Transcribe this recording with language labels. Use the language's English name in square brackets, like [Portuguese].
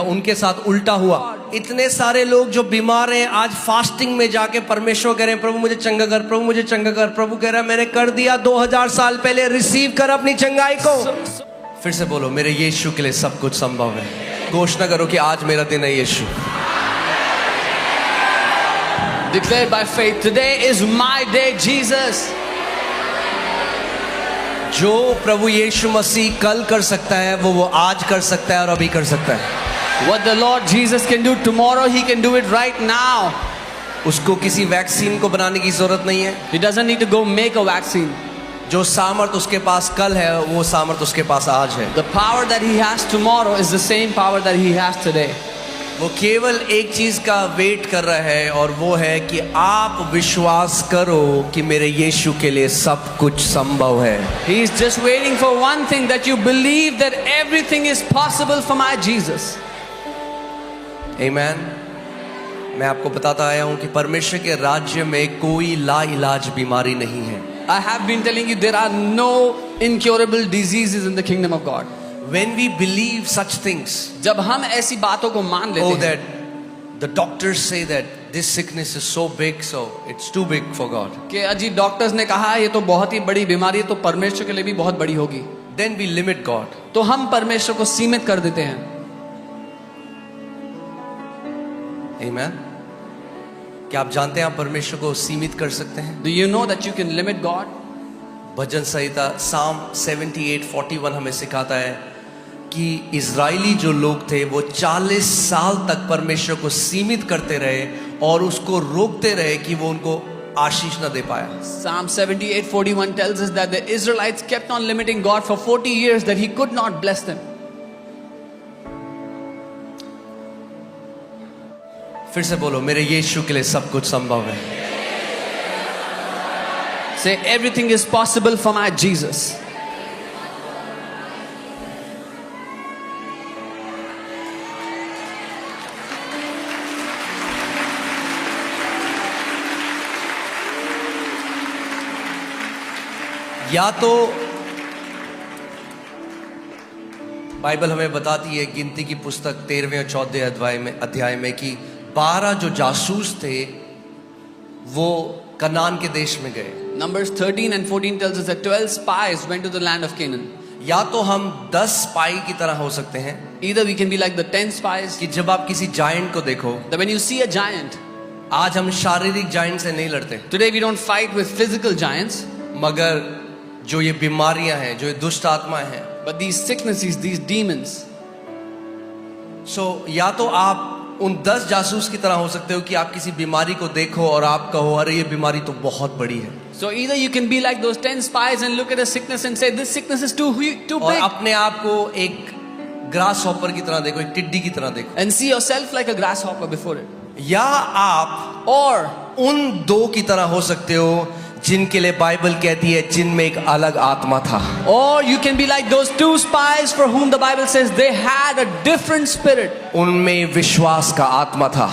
[Hindi] उनके साथ उल्टा हुआ। इतने सारे लोग जो बीमार हैं आज फास्टिंग में जाके परमेश्वर कह रहे हैं प्रभु मुझे चंगा कर, प्रभु मुझे चंगा कर। प्रभु कह रहा है मैंने कर दिया 2000 साल पहले, रिसीव कर अपनी चंगाई को। फिर से बोलो मेरे यीशु के लिए सब कुछ संभव है। घोषणा करो कि आज मेरा दिन है यीशु। [English] Declare by faith, today is my day, Jesus. [Hindi] जो प्रभु यीशु मसीह कल कर सकता है वो आज कर सकता है और अभी कर सकता है। [English] What the Lord Jesus can do tomorrow, He can do it right now. [Hindi] उसको किसी वैक्सीन को बनाने की जरूरत नहीं है। [English] He doesn't need to go make a vaccine. [Hindi] जो सामर्थ उसके पास कल है वो सामर्थ उसके पास आज है। [English] The power that He has tomorrow is the same power that He has today. [Hindi] वो केवल एक चीज का वेट कर रहा है और वो है कि आप विश्वास करो कि मेरे यीशु के लिए सब कुछ संभव है। [English] He is just waiting for one thing, that you believe that everything is possible for my Jesus. Amen. [Hindi] मैं आपको बताता आया हूं कि परमेश्वर के राज्य में कोई लाइलाज बीमारी नहीं है। [English] I have been telling you there are no incurable diseases in the kingdom of God. When we believe such things, [Hindi] जब हम ऐसी बातों को मान लेते oh हैं, [English] that the doctors say that this sickness is so big, so it's too big for God. [Hindi] कि अजी डॉक्टर्स ने कहा ये तो बहुत ही बड़ी बीमारी है, तो परमेश्वर के लिए भी बहुत बड़ी होगी। [English] Then we limit God. [Hindi] तो हम परमेश्वर को सीमित कर देते हैं। [English] Amen. [Hindi] क्या आप जानते हैं आप परमेश्वर को सीमित कर सकते हैं? [English] Do you know that you can limit God? [Hindi] Bhajan Samhita Psalm 78:41 हमें सिखाता है कि इजरायली जो लोग थे वो 40 साल तक परमेश्वर को सीमित करते रहे और उसको रोकते रहे कि वो उनको आशीष न दे पाया। [English] Psalm 78:41 tells us that the Israelites kept on limiting God for 40 years, that He could not bless them. [Hindi] फिर से बोलो मेरे यीशु के लिए सब कुछ संभव है। [English] Say everything is possible for my Jesus. [Hindi] या तो बाइबल हमें बताती है गिनती की पुस्तक 13वें और 14वें अध्याय में कि 12 जो जासूस थे वो कनान के देश में गए। [English] Numbers 13 and 14 tells us that 12 spies went to the land of Canaan. [Hindi] या तो हम 10 स्पाई की तरह हो सकते हैं, [English] Either we can be like the 10 spies, [Hindi] कि जब आप किसी जायंट को देखो, [English] that when you see a giant, [Hindi] आज हम शारीरिक जायंट से नहीं लड़ते, [English] today we don't fight with physical giants, [Hindi] मगर जो ये बीमारियां हैं, जो ये दुष्ट आत्माएं हैं, [English] but these sicknesses, these demons. [Hindi] या तो आप उन 10 जासूस की तरह हो सकते हो कि आप किसी बीमारी को देखो और आप कहो अरे ये बीमारी तो बहुत बड़ी है। [English] So either you can be like those 10 spies and look at a sickness and say this sickness is too big, [Hindi] और अपने आप को एक ग्रास हॉपर की तरह देखो, एक टिड्डी की तरह देखो, [English] and see yourself like a grasshopper before it. [Hindi] या आप [English] Or [Hindi] उन 2 की तरह हो सकते हो जिनके लिए बाइबल कहती है जिनमें एक अलग आत्मा था। [English] Or you can be like those 2 spies for whom the Bible says they had a different spirit. [Hindi] उनमें विश्वास का आत्मा था।